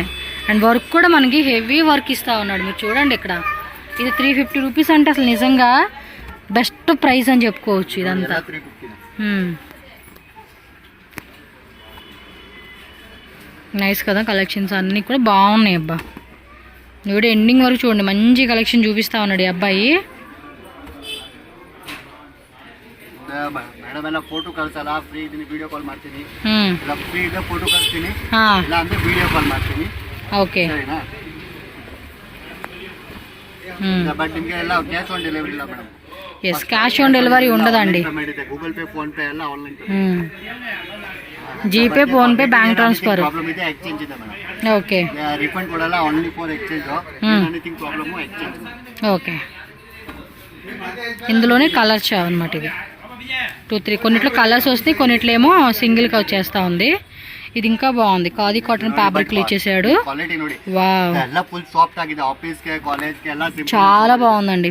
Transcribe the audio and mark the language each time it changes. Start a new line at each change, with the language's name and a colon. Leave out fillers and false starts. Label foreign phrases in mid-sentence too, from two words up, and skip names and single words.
English: and work
Telugu: కూడా మనకి
English: heavy work
Telugu: ఇస్తా ఉన్నాడు. మీరు చూడండి ఇక్కడ ఇది 350 రూపీస్ అంటే అసలు నిజంగా
English: best price
Telugu: అని చెప్పుకోవచ్చు ఇదంతా. నైస్ కదా, కలెక్షన్స్ అన్నీ కూడా బాగున్నాయి అబ్బా. ఇప్పుడు ఎండింగ్ వరకు చూడండి, మంచి కలెక్షన్ చూపిస్తా ఉన్నాడు ఈ అబ్బాయి.
Kannada: ಮೇಡಮ್ ಎಲ್ಲ ಫೋಟೋ ಕಳ್ಸಲ್ಲ, ಫ್ರೀ ಇದೀನಿ,
English: video call
Kannada: ಮಾಡ್ತೀನಿ. ಇಲ್ಲ ಫ್ರೀ ಇದೆ ಫೋಟೋ ಕಳಿಸ್ತೀನಿ, ಇಲ್ಲ ಅಂದ್ರೆ
English: video call
Kannada: ಮಾಡ್ತೀನಿ. ಓಕೆ ಸರಿನಾ? ಬಟ್ ನಿಮಗೆ ಎಲ್ಲ
English: cash on delivery
Kannada: ಇಲ್ಲ ಮೇಡಮ್.
English: yes cash on delivery
Telugu: ఉండదండి.
Kannada: ಗೂಗಲ್ ಪೇ ಫೋನ್ ಪೇ ಎಲ್ಲ ಆನ್ಲೈನ್.
Telugu: జీపే ఫోన్ పే
English: bank transfer.
Kannada: ಪ್ರಾಬ್ಲಮ್ ಇದೆ, ಎಕ್ಸ್ಚೇಂಜ್ ಇದೆ ಮೇಡಮ್.
Telugu: ఓకే
English: ರಿಫಂಡ್ ಕೊಡಲ್ಲ, only for exchange. anything problem exchange.
Telugu: ఓకే ఇందులోనే కలర్స్ అనమాట. ఇది 2-3 కొన్నిట్లో కలర్స్ వస్తాయి, కొన్నిట్లో ఏమో సింగిల్గా వచ్చేస్తా ఉంది. ఇది ఇంకా బాగుంది,
English: khadi cotton fabrics
Telugu: ఇచ్చేసాడు. వావ్ చాలా బాగుందండి.